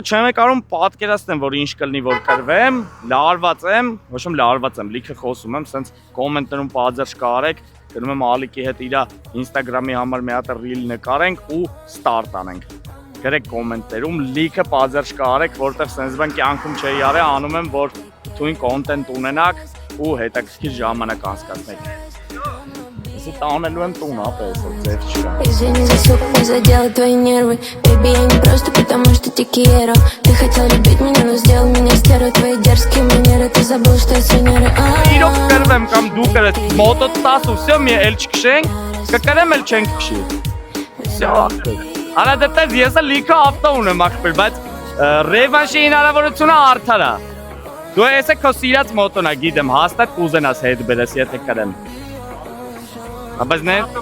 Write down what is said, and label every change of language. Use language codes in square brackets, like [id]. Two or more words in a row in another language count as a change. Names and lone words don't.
[hy] չեմ կարում պատկերացնեմ, որ ինչ կլինի, որ կրվեմ, լարված եմ, ոչ եմ լարված եմ, լիքը խոսում եմ, սենց կոմենտներում պատժ կարեք, գնում եմ Ալիկի հետ իրա Instagram-ի համար մի հատ reel նկարենք ու start անենք։ Գրեք կոմենտներում, լիքը պատժ կարեք, որտեղ սենց բան կյանքում չէի արել, անում եմ, որ թույն կոնտենտ ունենաք ու հետաքրքիր ժամանակ անցկացնեք։ Если տանելու եմ տուն, ապես, որ ձև չկա։ [ru] Извини за суп, не задела твои нервы. Baby, я не просто потому, что [es] te quiero. [ru] Ты хотел любить меня, но сделал меня стервой. Твои дерзкие манеры, ты забыл, что я с Венеры. [hy] Իրոք կրվեմ կամ դու կրես, մոտո 10 ու всё, մի էլ չքշենք, կկրեմ էլ չենք քշի։ Всё, ախպեր։ Արա դեռ ես լիքը ավտո ունեմ ախպեր, բայց ռևանշի հնարավորությունը արդար է։ Դու ես քո սիրած մոտոնա, գիտեմ, հաստատ կուզենաս հետ բերես, եթե կրեմ։ Բայց նե